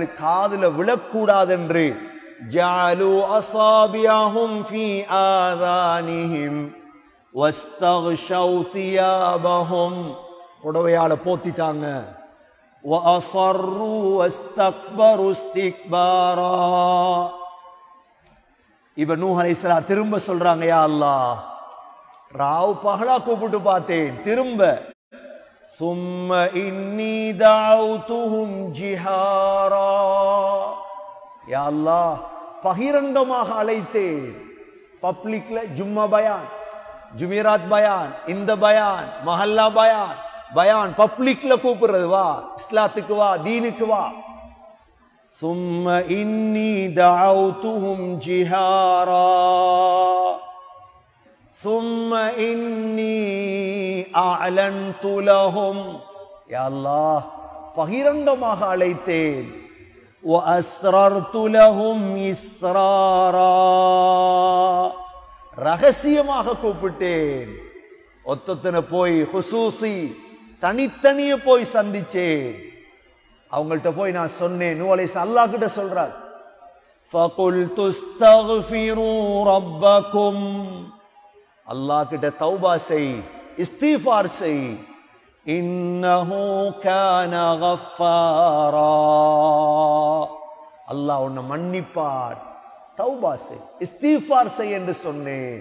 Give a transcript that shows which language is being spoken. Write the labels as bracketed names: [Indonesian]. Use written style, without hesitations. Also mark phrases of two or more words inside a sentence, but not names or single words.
[Tamil] காதுல விழக்கூடாது என்று [Arabic] جعلوا أصابعهم في آذانهم واستغشوا ثيابهم. [Tamil] புடவையால போத்திட்டாங்க. [Arabic] وأصروا واستكبروا استكبارا. [Tamil] இப்ப நூஹ் அலைஹிஸ்ஸலாம் திரும்ப சொல்றாங்க, [Arabic] يا الله [Tamil] ராவ் பகலா கூப்பிட்டு பார்த்தேன், திரும்ப [Arabic] ثم إني دعوتهم جهارا. يا الله [Tamil] பகிரங்கமாக அழைத்தேன். பப்ளிக்ல ஜும்மா பயான், ஜுமீராத் பயான், இந்த பயான், மஹல்லா பயான், பயான் பப்ளிக்ல கூப்பிடுறது, வா இஸ்லாத்துக்கு வா, தீனுக்கு வா. [Arabic] ثم إني دعوتهم جهارا ثم إني أعلنت لهم. يا الله [Tamil] பகிரங்கமாக அழைத்தேன். [Arabic] وأسررت لهم إسرارا. [Tamil] ரகசியமாக கூப்பிட்டேன். ஒத்தனை போய் ஹுசூசி தனித்தனிய போய் சந்திச்சேன். அவங்கள்ட்ட போய் நான் சொன்னேன். நூஹ் அலைஹிஸ்ஸலாம் அல்லாஹ் கிட்ட சொல்றார், [Arabic] فَقُلْتُ اسْتَغْفِرُوا رَبَّكُمْ. [Tamil] அல்லாஹ் கிட்ட தௌபா செய், இஸ்திஃபார் செய். [Arabic] إنه كان غفارا. [Tamil] அல்லாஹ் உன்னை மன்னிப்பார். தௌபா செய், இஸ்திஃபார் செய் என்று சொன்னேன்.